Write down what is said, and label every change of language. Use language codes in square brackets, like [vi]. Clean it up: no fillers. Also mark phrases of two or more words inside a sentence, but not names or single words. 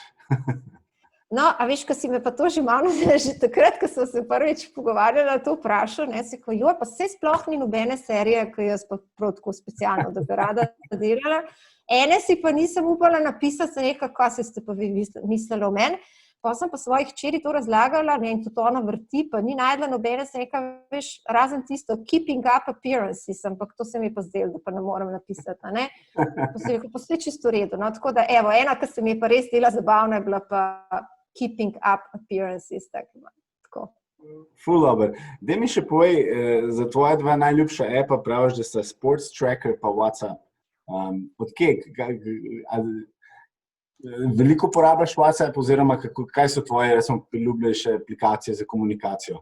[sl] No, a veš, ko si me pa to že malo, že takrat, ko sem se prvič pogovarjala, to vprašal, si ko, pa saj sploh ni nobene serije, ki jaz pa prav tako specialno, da bi rada delala. Ene si pa nisem upala napisati, sem rekla, kaj ste pa vi mislili o meni. Pa sem pa svojih hčeri to razlagala, in tudi ona vrti, pa ni najdla nobene, sem rekla, veš, razen tisto, keeping up appearances, ampak to se mi pa zdelo, da pa ne morem napisati, ne. Pa sem rekla, pa sve čisto v redu, no, tako da, evo, ena, ki se mi je pa res dela zabavna, je bila pa keeping up appearances, tako. Ful dobro. Daj mi še povej, za tvoja dva najljubša appa praviš, da sta Sports Tracker pa WhatsApp. Od kje? Veliko uporabljaš WhatsApp oziroma kaj so tvoje, recimo, priljubljene aplikacije za komunikacijo?